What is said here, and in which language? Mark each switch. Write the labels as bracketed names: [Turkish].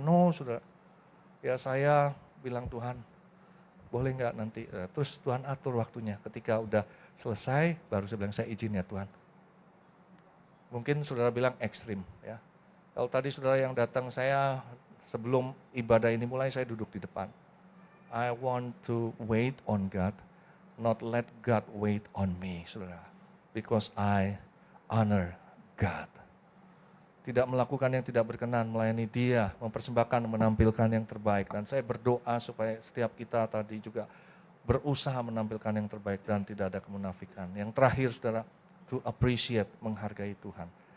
[Indonesian] No saudara, ya saya bilang Tuhan, boleh nggak nanti, terus Tuhan atur waktunya. Ketika udah selesai, baru saya bilang saya izin ya Tuhan. Mungkin saudara bilang ekstrim ya. Kalau tadi saudara yang datang, saya sebelum ibadah ini mulai saya duduk di depan. [English] I want to wait on God, not let God wait on me, saudara. Because I honor God. [Indonesian] Tidak melakukan yang tidak berkenan, melayani Dia, mempersembahkan, menampilkan yang terbaik. Dan saya berdoa supaya setiap kita tadi juga berusaha menampilkan yang terbaik dan tidak ada kemunafikan. Yang terakhir saudara, to appreciate, menghargai Tuhan.